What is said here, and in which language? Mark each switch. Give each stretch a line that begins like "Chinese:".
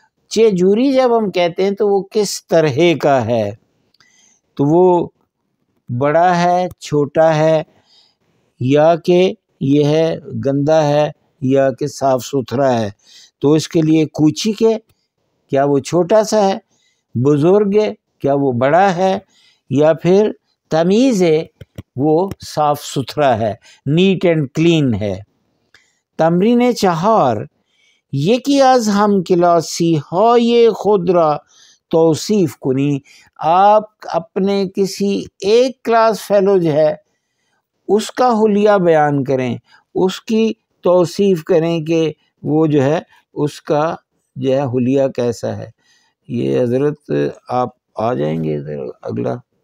Urdu: چیجوری جب ہم کہتے ہیں تو وہ کس طرح کا ہے، تو وہ بڑا ہے، چھوٹا ہے، یا کہ یہ ہے گندا ہے، یا کہ صاف ستھرا ہے. تو اس کے لیے کوچک ہے، کیا وہ چھوٹا سا ہے؟ بزرگ ہے، کیا وہ بڑا ہے؟ یا پھر تمیز ہے، وہ صاف ستھرا ہے،
English: neat and clean
Urdu: ہے.
Persian: تمرین 4، یکی از هم کلاسی های خود را توصیف کنی.
Urdu: آپ اپنے کسی ایک کلاس فیلو جو ہے اس کا حلیہ بیان کریں، اس کی توصیف کریں کہ وہ جو ہے اس کا جو ہے حلیہ کیسا ہے. یہ حضرت آپ آ جائیں گے ادھر اگلا.